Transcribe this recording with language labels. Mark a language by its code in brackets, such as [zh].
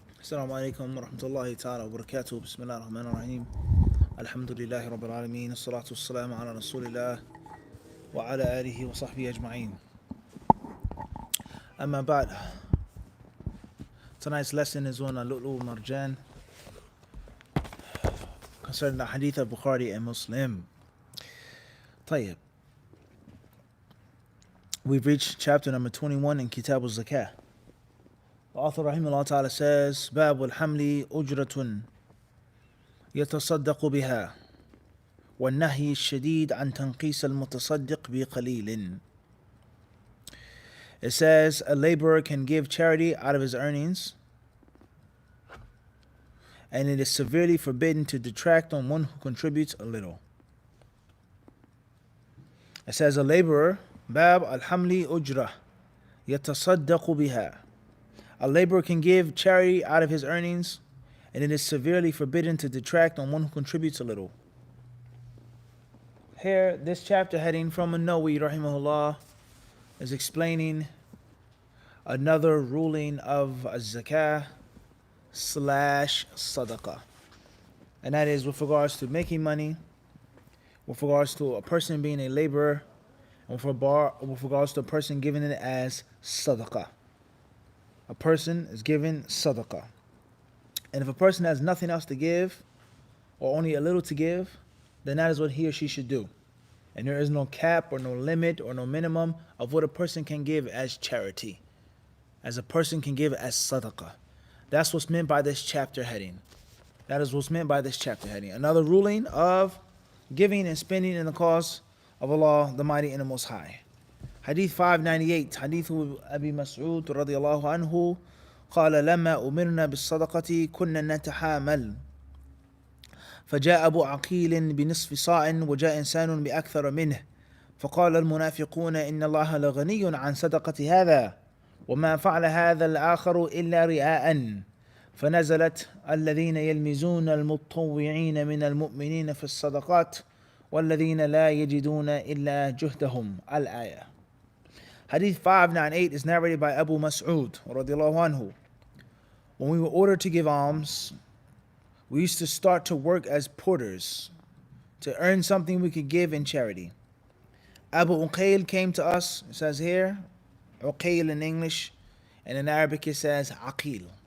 [ar] السلام عليكم ورحمة الله تعالى وبركاته. بسم الله الرحمن الرحيم. الحمد لله رب العالمين. الصلاة والسلام على رسول الله وعلى آله وصحبه أجمعين. أما بعد, [en] tonight's lesson is on wal-Marjan concerning the hadith of Bukhari and Muslim. [ar] طيب. [en] We've reached chapter number 21 in Kitab al-Zakah. The author rahimahullah ta'ala says, [ar] باب الحمل أجرة يتصدق بها والنهي الشديد عن تنقيس المتصدق بقليل. [en] It says a laborer can give charity out of his earnings, and it is severely forbidden to detract on one who contributes a little. It says a laborer, [ar] باب الحمل أجرة يتصدق بها. [en] A laborer can give charity out of his earnings, and it is severely forbidden to detract on one who contributes a little. Here, this chapter heading from An-Nawawi rahimahullah is explaining another ruling of zakah / sadaqah. And that is with regards to making money, with regards to a person being a laborer, and with regards to a person giving it as sadaqah. A person is given sadaqah. And if a person has nothing else to give, or only a little to give, then that is what he or she should do. And there is no cap or no limit or no minimum of what a person can give as charity, as a person can give as sadaqah. That's what's meant by this chapter heading. That is what's meant by this chapter heading. Another ruling of giving and spending in the cause of Allah, the Mighty and the Most High. [ar] Hadith 598, Hadith Abi Mas'ud radiyallahu anhu, قال لما أمرنا بالصدقة كنا نتحامل فجاء أبو عقيل بنصف صاع وجاء إنسان بأكثر منه فقال المنافقون إن الله لغني عن صدقة هذا وما فعل هذا الآخر إلا رئاء فنزلت الذين يلمزون المتطوعين من المؤمنين في الصدقات والذين لا يجدون إلا جهدهم الآية. [en] Hadith 598 is narrated by Abu Mas'ud radiyallahu anhu. When we were ordered to give alms, we used to start to work as porters to earn something we could give in charity. Abu Uqayl came to us, it says here, Uqayl in English, and in Arabic it says Aqil.